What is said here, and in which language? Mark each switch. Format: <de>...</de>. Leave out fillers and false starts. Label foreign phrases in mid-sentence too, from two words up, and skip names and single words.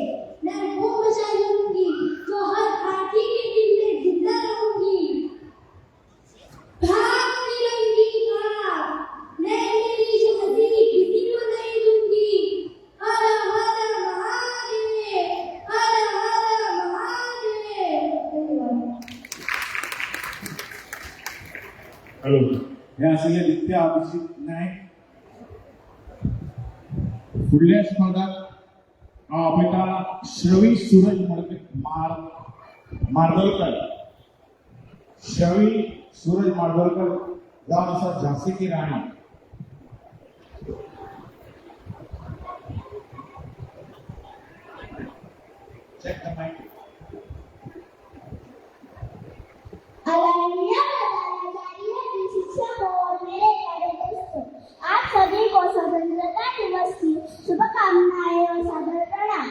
<hi>मैं वो बचा लूंगी जो हर भारतीय के दिल में जिंदा रहूंगी. भाग तिरंगी भाग, मैं मेरी झांसी किसी को नहीं दूंगी. हर हर महादेव, हर हर महादेव.</hi> <kok>हॅलो, हे आशिल्ले दित्या अभिजित नाईक. फुडल्या स्पर्धाक हांव आपयता श्रवी सूरज मार्दोळकर. श्रवी सूरज मार्दोळकर जावन आसा झांसी की राणी.</kok> <en>check the mic.</en> <hi>आदरणीय प्रधानाचार्य जी, शिक्षक और मेरे प्यारे दोस्तों, आप सभी को स्वतंत्रता दिवस की शुभकामनाएं और सादर प्रणाम.</hi>